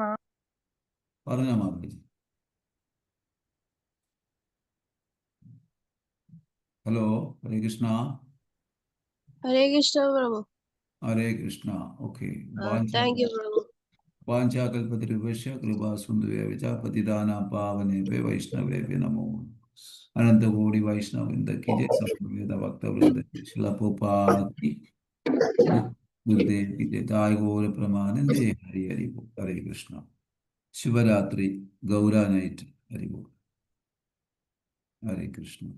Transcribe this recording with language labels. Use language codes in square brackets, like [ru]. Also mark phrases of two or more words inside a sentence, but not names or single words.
[ml] പറഞ്ഞോ മാതാജി. ഹലോ, ഹരേ കൃഷ്ണ. ഹരേ കൃഷ്ണ പ്രഭു. ഹരേ കൃഷ്ണ. ഓക്കെ. [en] Thank you പ്രഭു. [sa] വാഞ്ചാകൽപതരുഭ്യശ്ച കൃപാസിന്ധുഭ്യശ്ച പതിതാനാം പാവനേഭ്യോ വൈഷ്ണവേഭ്യോ നമോ. അനന്തകോടി വൈഷ്ണവവൃന്ദ [hi] की जय, समवेत भक्तवृंद की श्रील प्रभुपाद की गुरुदेव की जय, [bn] তায় গৌর প্রেমানন্দে। [hi] हरि हरि बोल. हरे कृष्ण. शिवरात्रि गौरा नाइट. हरि बोल. हरे कृष्ण.